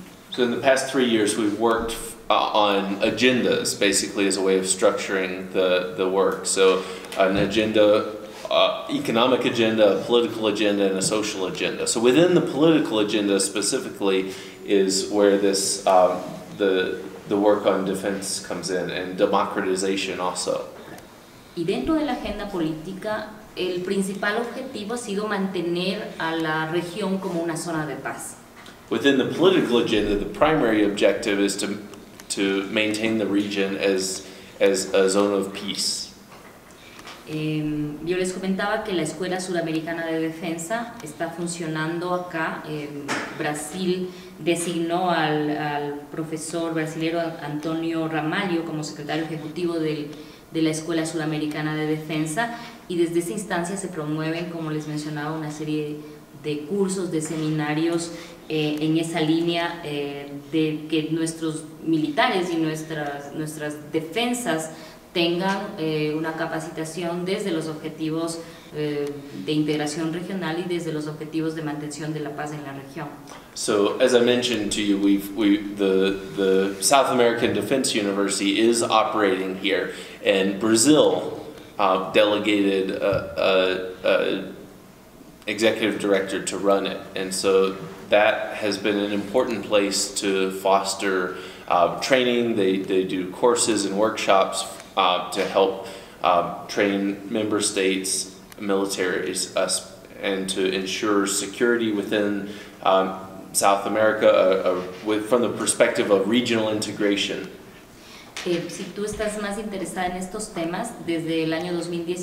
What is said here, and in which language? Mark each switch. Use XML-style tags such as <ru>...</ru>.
<en>So in the past 3 years, we've worked on agendas, basically as a way of structuring the work. So an agenda, economic agenda, a political agenda, and a social agenda. So within the political agenda specifically is where this the work on defense comes in, and democratization also.</en> <es>Y dentro de la agenda política, el principal objetivo ha sido mantener a la región como una zona de paz.</es> <en>Within the political agenda, the primary objective is to maintain the region as a zone of peace.</en> <es>Yo les comentaba que la Escuela Suramericana de Defensa está funcionando acá. Brasil designó al profesor brasilero Antonio Ramalho como secretario ejecutivo de la Escuela Suramericana de Defensa, y desde esa instancia se promueven, como les mencionaba, una serie de cursos, de seminarios en esa línea de que nuestros militares y nuestras defensas tengan una capacitación desde los objetivos de integración regional y desde los objetivos de mantención de la paz en la región.</es> <en>So, as I mentioned to you, the South American Defense University is operating here, and Brazil delegated a executive director to run it, and so that has been an important place to foster training. They do courses and workshops to help train member states, militaries, and to ensure security within South America from the perspective of regional integration.</en> <es>Si tú estás más interesada en estos temas, desde el año 2010</es>